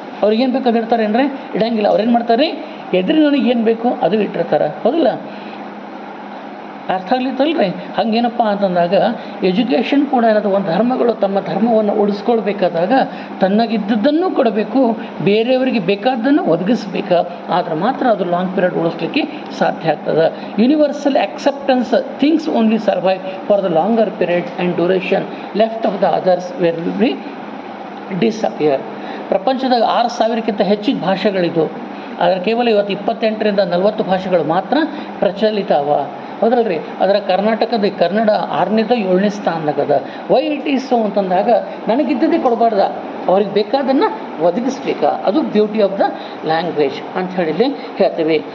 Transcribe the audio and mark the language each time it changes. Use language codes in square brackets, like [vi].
[kn] ಅವ್ರಿಗೇನು ಬೇಕಾದ್ರೆ ಇಡ್ತಾರೆ ಏನ್ರಿ, ಇಡಂಗಿಲ್ಲ. ಅವ್ರೇನು ಮಾಡ್ತಾರೆ ರೀ, ಎದುರು ನನಗೆ ಏನು ಬೇಕು ಅದು ಇಟ್ಟಿರ್ತಾರೆ. ಹೌದಿಲ್ಲ. ಅರ್ಥ ಆಗ್ಲಿತ್ತಲ್ರಿ. ಹಂಗೇನಪ್ಪ ಅಂತಂದಾಗ ಎಜುಕೇಷನ್ ಕೂಡ ಏನದು, ಒಂದು ಧರ್ಮಗಳು ತಮ್ಮ ಧರ್ಮವನ್ನು ಉಳಿಸ್ಕೊಳ್ಬೇಕಾದಾಗ ತನ್ನಗಿದ್ದದ್ದನ್ನು ಕೊಡಬೇಕು, ಬೇರೆಯವರಿಗೆ ಬೇಕಾದ್ದನ್ನು ಒದಗಿಸ್ಬೇಕು. ಆದ್ರೆ ಮಾತ್ರ ಅದು ಲಾಂಗ್ ಪೀರಿಯಡ್ ಉಳಿಸ್ಲಿಕ್ಕೆ ಸಾಧ್ಯ ಆಗ್ತದೆ. [en] Universal acceptance things only survive for the longer period and duration, left of the others will be disappear. [kn] ಪ್ರಪಂಚದಾಗ 6,000ಕ್ಕಿಂತ ಹೆಚ್ಚಿನ ಭಾಷೆಗಳಿದ್ದು, ಆದರೆ ಕೇವಲ ಇವತ್ತು 28ರಿಂದ 40 ಭಾಷೆಗಳು ಮಾತ್ರ ಪ್ರಚಲಿತ ಅವ. ಹೌದಲ್ರಿ. ಅದರ ಕರ್ನಾಟಕದ Kannada 6ನೇದ 7ನೇ ಸ್ಥಾನದಾಗದ. [en] why it is so [kn] ಅಂತಂದಾಗ ನನಗಿದ್ದದೇ ಕೊಡಬಾರ್ದ, ಅವ್ರಿಗೆ ಬೇಕಾದನ್ನು ಒದಗಿಸ್ಬೇಕಾ, ಅದು [en] beauty of the language [kn] ಅಂತ ಹೇಳಿ ಹೇಳ್ತೀವಿ.